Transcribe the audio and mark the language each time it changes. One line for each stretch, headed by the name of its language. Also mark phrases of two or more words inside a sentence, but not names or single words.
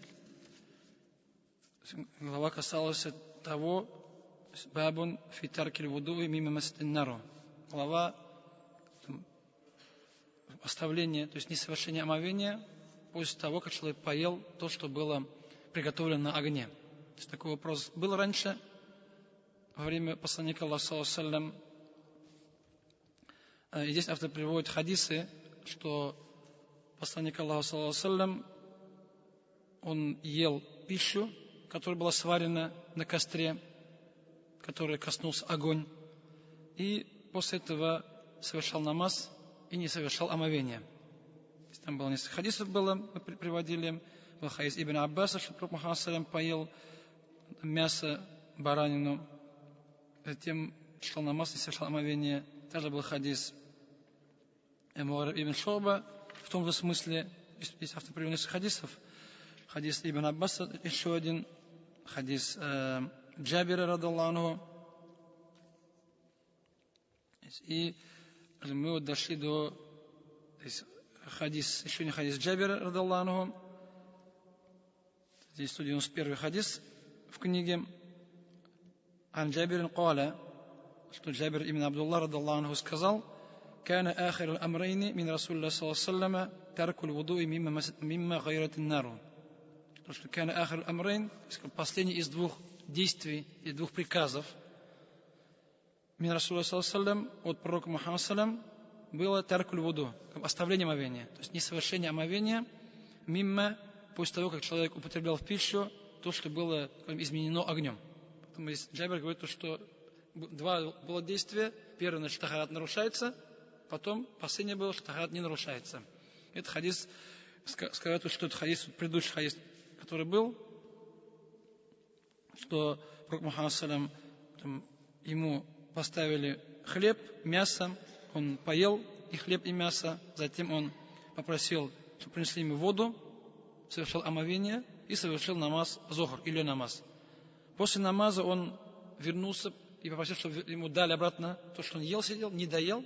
Russian: Глава касалась того,
Arabic: باب في ترك الوضوء مما مست النار.
Russian: Глава оставление, то есть несовершение омовения после того, как человек поел то, что было приготовлено на огне. То есть такой вопрос был раньше, во время посланника Аллаха
Arabic: صلى الله عليه وسلم.
Russian: И здесь автор приводит хадисы, что посланник Аллаха
Arabic: صلى الله عليه وسلم,
Russian: он ел пищу, которая была сварена на костре, которой коснулся огонь, и после этого совершал намаз и не совершал омовение. Там было несколько хадисов, мы приводили. Был хадис Ибн Аббаса, что Пророк Мухаммад
Arabic: صلى الله عليه وسلم
Russian: поел мясо, баранину, затем шел намаз и совершал омовение. Также был хадис Мугира ибн Шу'ба, в том же смысле. Здесь автор привел несколько хадисов. Хадис Ибн Аббаса, еще один. Хадис Джабира,
Arabic: رضي الله عنه.
Russian: И мы вот дошли до хадис, еще не хадис Джабира,
Arabic: رضي الله عنه.
Russian: Здесь 191 хадис в книге.
Arabic: عن جابر قال, что Джабир ибн Абдуллах, رضي الله عنه, сказал: «كان آخر الأمرين من رسول الله صلى الله عليه وسلم ترك الوضوء مما غيرت النار».
Russian: То, что
Arabic: كان آخر الأمرين,
Russian: последний из двух действий и двух приказов
Arabic: من رسول الله صلى الله عليه وسلم,
Russian: от пророка Мухаммада
Arabic: صلى الله عليه وسلم,
Russian: было
Arabic: ترك الوضوء,
Russian: оставление омовения, то есть несовершение омовения мимма, после того, как человек употреблял в пищу то, что было изменено огнем. Поэтому здесь Джабир говорит, что два было действия. Первое, что тахарат нарушается, потом последнее было, что тахарат не нарушается. Это хадис, сказать, что это хадис, предыдущий хадис, который был, что Пророк Мухаммад
Arabic: صلى الله عليه وسلم,
Russian: ему поставили хлеб, мясо, он поел и хлеб, и мясо, затем он попросил, чтобы принесли ему воду, совершил омовение и совершил намаз зохр или намаз. После намаза он вернулся и попросил, чтобы ему дали обратно то, что он ел, сидел, не доел.